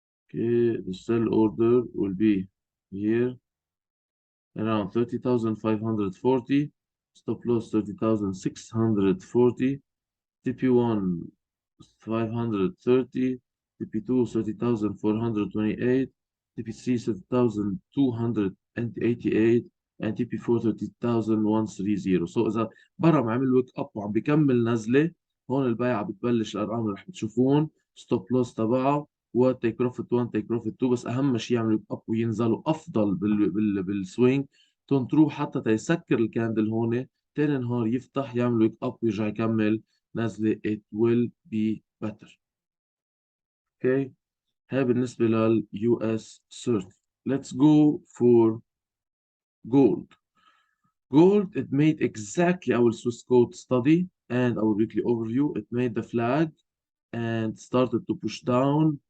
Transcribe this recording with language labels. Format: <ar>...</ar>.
<en>Okay, the sell order will be here around 30,540, stop loss 30,640, TP1 530, TP2 30,428, TP3 30,288, and TP4 30,130.</en> <ar>So إذا برم عمل ويك أب وعم بكمل نزلة، هون البيعة بتبلش الأرقام اللي رح تشوفون ستوب لوس تبعه وتيك بروفيت 1 تيك بروفيت 2. بس أهم شيء يعملوا أب وينزلوا أفضل بالسوينج تروح حتى تيسكر الكاندل هون، تاني نهار يفتح يعمل ويك أب ويرجع يكمل نزلة.</ar> <en>it will be better. Okay,</en> <ar>هاي بالنسبة لل</ar> <en>US 30. Let's go for Gold. Gold, it made exactly our Swiss code study and our weekly overview. It made the flag and started to push down.</en>